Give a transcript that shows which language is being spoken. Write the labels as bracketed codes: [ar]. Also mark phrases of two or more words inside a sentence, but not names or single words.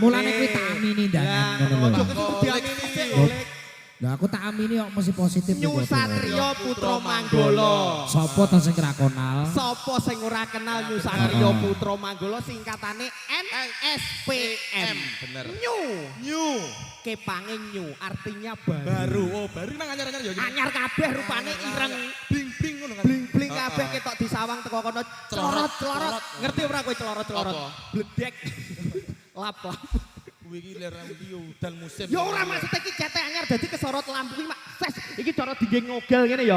[jv] Mulane kuwi tak amini ndangan ngono lho. Ojo kudu diamini sik Loh. oleh Lah aku tak amini kok mesti positif Nyu kok. Satrio Putra Manggala. Sopo to sing ora kenal? Sopo sing ora kenal Nyu Satrio Putra Manggala singkatane NSPM. Bener. Nyu. New. Kepange nyu artinya baru. Baru. Oh, baru nang anyar-anyar ya iki. Anyar kabeh rupane ireng. Bling-bling ngono kan. Bling-bling kabeh ketok disawang teko kono celorot-celorot. Ngerti ora kowe celorot-celorot? Apa? Bledek. Lap-lap. Kuwi iki ler iki udan musim. Ya ora maksud iki jete anyar dadi kesorot lampu iki mak ses iki cara dingge ngogel ngene ya.